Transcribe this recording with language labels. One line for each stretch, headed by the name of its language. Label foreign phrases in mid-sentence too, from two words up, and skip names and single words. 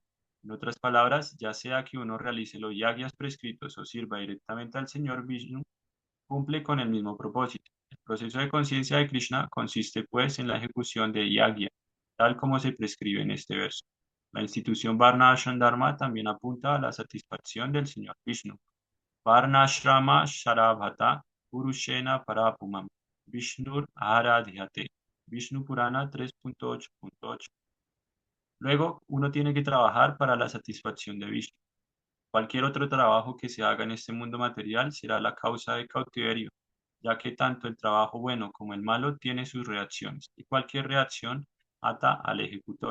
Spanish: En otras palabras, ya sea que uno realice los yagyas prescritos o sirva directamente al Señor Vishnu, cumple con el mismo propósito. El proceso de conciencia de Krishna consiste pues en la ejecución de yagya, tal como se prescribe en este verso. La institución
Sanskrit: Varna Ashram Dharma
Spanish: también apunta a la satisfacción del Señor Vishnu.
Sanskrit: Varna Ashrama Sharabhata Purushena Parapumam Vishnur Aradhyate.
Spanish: Vishnu Purana 3.8.8. Luego, uno tiene que trabajar para la satisfacción de Vishnu. Cualquier otro trabajo que se haga en este mundo material será la causa de cautiverio, ya que tanto el trabajo bueno como el malo tiene sus reacciones, y cualquier reacción ata al ejecutor.